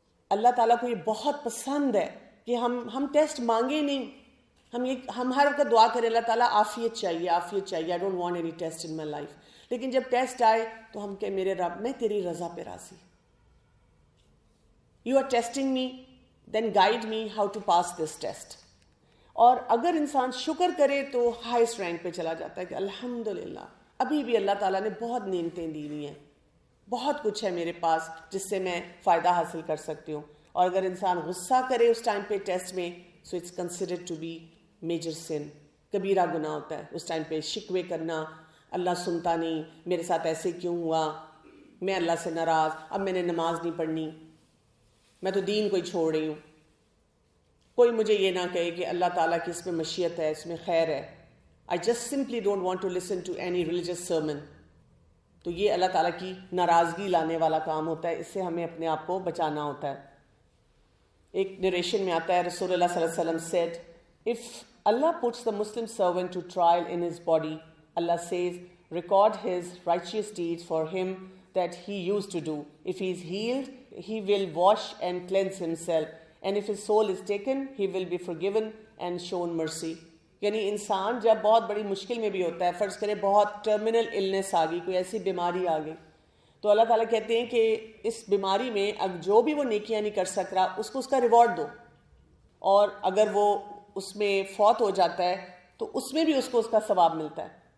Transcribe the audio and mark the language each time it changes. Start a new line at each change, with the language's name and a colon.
Urdu: اللہ تعالیٰ کو یہ بہت پسند ہے کہ ہم ٹیسٹ مانگے نہیں, ہم ہر وقت دعا کریں اللہ تعالیٰ عافیت چاہیے, عافیت چاہیے,
English: I don't want any test in my life.
Urdu: لیکن جب ٹیسٹ آئے تو ہم کہیں میرے رب میں تیری رضا پہ راضی.
English: You are testing me, then guide me how to pass this test.
Urdu: اور اگر انسان شکر کرے تو ہائیسٹ رینک پہ چلا جاتا ہے کہ الحمدللہ ابھی بھی اللہ تعالیٰ نے بہت نعمتیں دی ہوئی ہیں, بہت کچھ ہے میرے پاس جس سے میں فائدہ حاصل کر سکتی ہوں. اور اگر انسان غصہ کرے اس ٹائم پہ ٹیسٹ میں,
English: so it's considered to be major sin,
Urdu: کبیرہ گناہ ہوتا ہے. اس ٹائم پہ شکوے کرنا, اللہ سنتا نہیں, میرے ساتھ ایسے کیوں ہوا, میں اللہ سے ناراض, اب میں نے نماز نہیں پڑھنی, میں تو دین کو ہی چھوڑ رہی ہوں. کوئی مجھے یہ نہ کہے کہ اللہ تعالیٰ کی اس میں مشیت ہے, اس میں خیر ہے.
English: I just simply don't want to listen to any religious sermon.
Urdu: تو یہ اللہ تعالیٰ کی ناراضگی لانے والا کام ہوتا ہے, اس سے ہمیں اپنے آپ کو بچانا ہوتا ہے. ایک نریشن میں آتا ہے رسول اللہ صلی اللہ علیہ وسلم
English: said, if Allah puts the Muslim servant to trial in his body, Allah says, record his righteous deeds for him that he used to do. If he is healed, he will wash and cleanse himself. And if his soul is taken, he will be forgiven and shown mercy.
Urdu: یعنی انسان جب بہت بڑی مشکل میں بھی ہوتا ہے، فرض کرے بہت ٹرمینل النس آ گئی، کوئی ایسی بیماری آ گئی، تو اللہ تعالیٰ کہتے ہیں کہ اس بیماری میں اب جو بھی وہ نیکیاں نہیں کر سک رہا اس کو اس کا ریوارڈ دو، اور اگر وہ اس میں فوت ہو جاتا ہے تو اس میں بھی اس کو اس کا ثواب ملتا ہے۔